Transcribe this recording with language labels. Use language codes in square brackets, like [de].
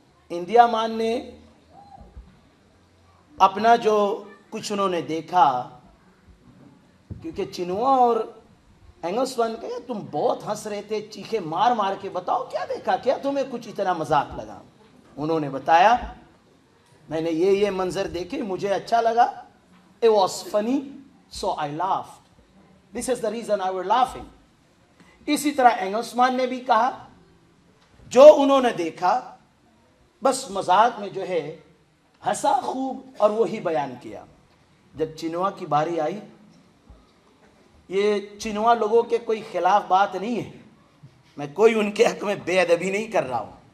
[hi] India मान ने अपना जो कुछ उन्होंने देखा, क्योंकि चिनुआ और एंगल्समान कहे तुम बहुत हंस रहे थे, चीखे मार मार के बताओ क्या देखा, क्या तुम्हें कुछ इतना मजाक लगा। उन्होंने बताया मैंने ये मंजर देखे, मुझे अच्छा लगा, [en] it was funny so I laughed, this is the reason I was laughing। [hi] इसी तरह एंगल्समान ने भी कहा जो उन्होंने देखा बस मजाक में जो है हंसा खूब और वही बयान किया। जब चिनुआ की बारी आई, ये चिनुआ लोगों के कोई खिलाफ बात नहीं है, मैं कोई उनके हक में बेअदबी नहीं कर रहा हूं।